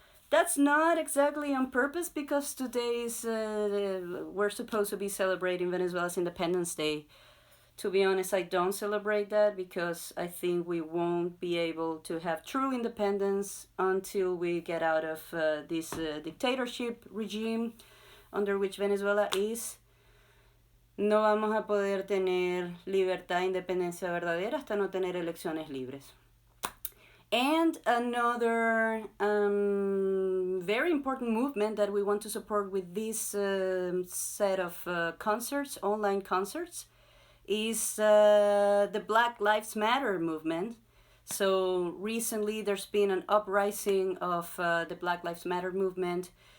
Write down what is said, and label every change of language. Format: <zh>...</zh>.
<en>That's not exactly on purpose, because today is we're supposed to be celebrating Venezuela's Independence Day. To be honest, I don't celebrate that because I think we won't be able to have true independence until we get out of this dictatorship regime under which Venezuela is.</en> <es>No vamos a poder tener libertad e independencia verdadera hasta no tener elecciones libres.</es> <en>And another very important movement that we want to support with this set of concerts, online concerts, is the Black Lives Matter movement. So recently there's been an uprising of the Black Lives Matter movement.</en>